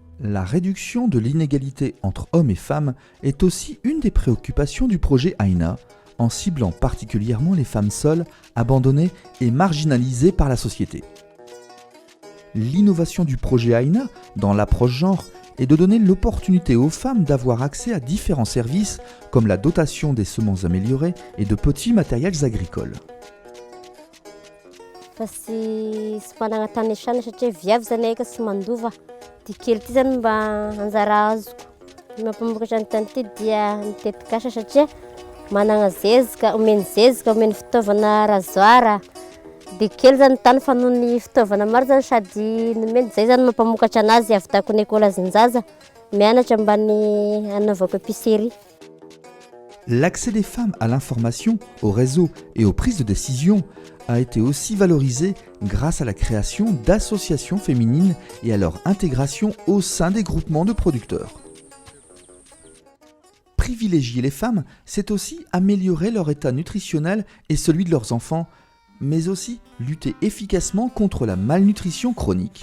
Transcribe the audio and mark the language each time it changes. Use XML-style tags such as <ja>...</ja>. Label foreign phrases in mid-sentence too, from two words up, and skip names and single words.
<fr>La réduction de l'inégalité entre hommes et femmes est aussi une des préoccupations du projet Aina, en ciblant particulièrement les femmes seules, abandonnées et marginalisées par la société. L'innovation du projet Aina, dans l'approche genre, est de donner l'opportunité aux femmes d'avoir accès à différents services comme la dotation des semences améliorées et de petits matériels agricoles.</fr> <mg>Fa sy managna tany iasana satria viavy zany eka sy mandova. Ty kely ty zany mba anjara azoko. Ny mampamokatra ny tany ty dia mitetikasa satria managna zezika, omeny zezika, omeny fitaovana razoara. Dia kely zany tany fa noho ny fitaovana maro zany sady nomeny zay zany mampamokatra anazy avitako ny école azin-jaza mianatra mba ny anaovako épicerie.</mg> <fr>L'accès des femmes à l'information, au réseau et aux prises de décision a été aussi valorisé grâce à la création d'associations féminines et à leur intégration au sein des groupements de producteurs. Privilégier les femmes, c'est aussi améliorer leur état nutritionnel et celui de leurs enfants, mais aussi lutter efficacement contre la malnutrition chronique.</fr>